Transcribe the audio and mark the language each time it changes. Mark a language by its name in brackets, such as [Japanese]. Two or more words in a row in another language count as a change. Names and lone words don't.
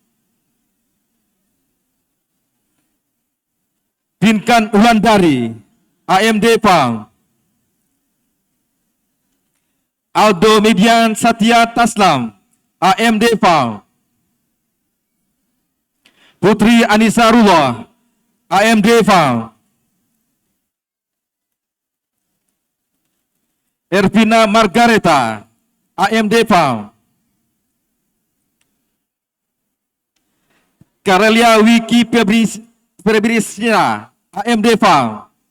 [Indonesian] Pinkan Ulandari, AMD FAM. Aldo Median Satya Taslam, AMD FAM. Putri Anisarullah, AMD FAM. Ervina Margareta, AMD FAM. Karelia Wiki Febrisina, AMD FAM.